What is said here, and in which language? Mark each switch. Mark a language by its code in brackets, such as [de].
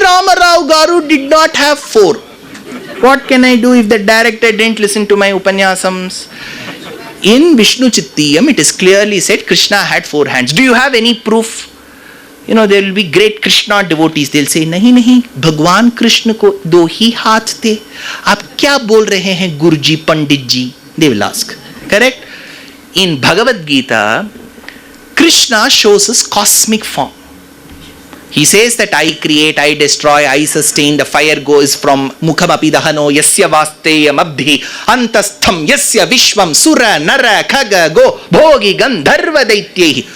[en] Ramarao Garu did not have 4. What can I do if the director didn't listen to my upanyasams? In Vishnu Chittiyam, it is clearly said Krishna had 4 hands. Do you have any proof? You know, there will be great Krishna devotees. They'll say, [hi] nahi, Bhagwan Krishna ko 2 ही हाथ थे. आप क्या बोल रहे हैं Guruji, Panditji? [en] They will ask. Correct? In Bhagavad Gita, Krishna shows his cosmic form. He says that I create, I destroy, I sustain. The fire goes from [sa] Mukhamapi Dahano, Yasya Vasteyam Abdhi, Antastham, Yasya Vishwam, Sura, Nara, Khaga, Go, Bhogi, Gandharva Daityehi.